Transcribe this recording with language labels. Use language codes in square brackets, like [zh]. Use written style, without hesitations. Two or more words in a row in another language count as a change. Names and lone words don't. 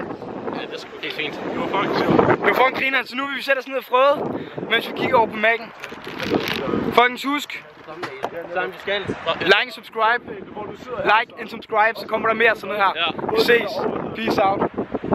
[da] Ja, det er helt fint. Det var fucking griner, så nu vil vi sætte os ned og frøde, mens vi kigger over på Mac'en. Fucking husk. [en] Like and subscribe, [da] så kommer der mere sådan noget her. Vi ses. [en] Peace out.